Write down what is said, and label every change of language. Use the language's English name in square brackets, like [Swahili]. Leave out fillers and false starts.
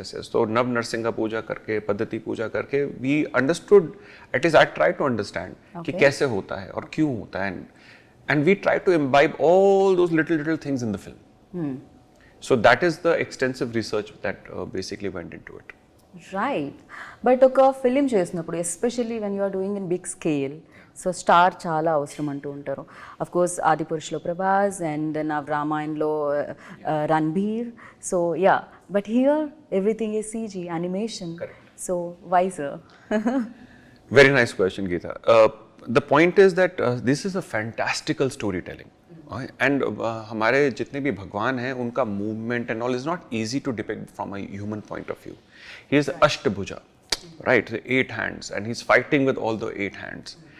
[English] So Nav Narsingha Puja karke, Paddhati Puja karke, we understood, at least I tried to understand [Hindi] कि कैसे होता है [English] और क्यों होता है, and we tried to imbibe all those little things in the film. So that is the extensive research that basically went into it. Right. But [Telugu] ఒక film చేసినప్పుడు [English] especially when you are doing in big scale, so star [Telugu] చాలా అవసరం అంటూ ఉంటారు. [English] of course [Telugu] ఆదిపురుషులో Prabhas and నా రామాయణలో Ranbir. [English] So yeah, but here everything is CG animation. So why sir? Very nice question, Geeta. The point is that this is a fantastical storytelling. And [Hindi] हमारे जितने भी भगवान हैं उनका [English] movement and all is not easy to depict from a human point of view. He is Ashtabhuja, right? 8 hands, and he's fighting with all the 8 hands.